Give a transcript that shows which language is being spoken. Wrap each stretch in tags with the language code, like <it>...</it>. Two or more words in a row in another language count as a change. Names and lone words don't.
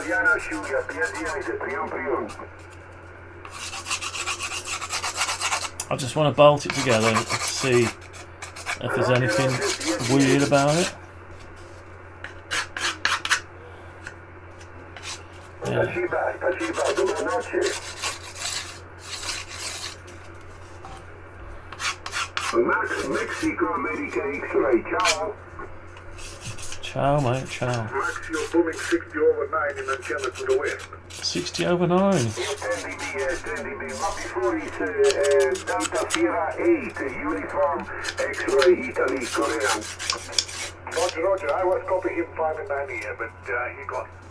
<en>I just want to bolt it together and see if there's anything weird about it. Yeah.</en> <ru>Спасибо, доброй ночи.</ru> <en>Max, Mexico, America, X-ray, ciao. Ciao, mate, ciao. Max, you're booming 60 over 9 in antenna to the west. 60 over 9. Standing me, Mappi 4 Delta Sierra 8, uniform, X-ray, Italy, Korea. Roger, I was copying him 5 and 9 here, but he gone.</en>